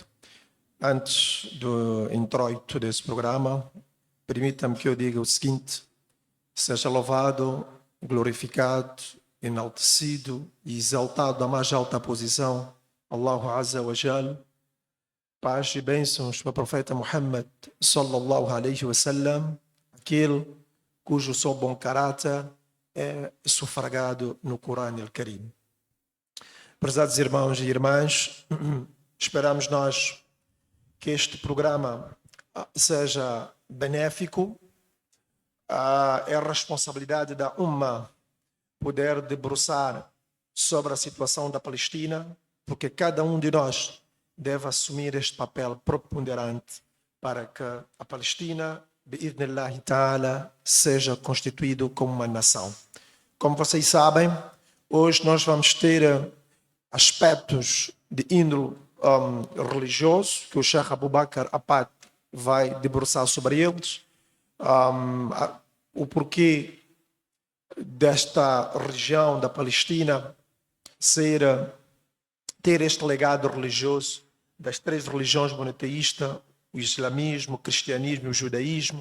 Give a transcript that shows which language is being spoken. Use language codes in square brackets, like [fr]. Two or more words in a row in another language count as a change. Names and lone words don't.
[pt] Antes do introito desse programa, permita-me que eu diga o seguinte: seja louvado, glorificado, enaltecido e exaltado à mais alta posição [ar] الله عز وجل. [pt] Paz e bênçãos para o profeta Muhammad [ar] صلى الله عليه وسلم, [pt] aquele cujo seu bom caráter é sufragado no Corão Al-Karim. Prezados irmãos e irmãs, esperamos nós que este programa seja benéfico. É a responsabilidade da Ummah poder debruçar sobre a situação da Palestina, porque cada um de nós deve assumir este papel preponderante para que a Palestina, [ar] بإذن الله تعالى, [pt] seja constituído como uma nação. Como vocês sabem, hoje nós vamos ter aspectos de índole religioso, que o Sheikh Abu Bakr Apad vai debruçar sobre eles, o porquê desta região da Palestina ter este legado religioso das três religiões monoteístas, o islamismo, o cristianismo e o judaísmo.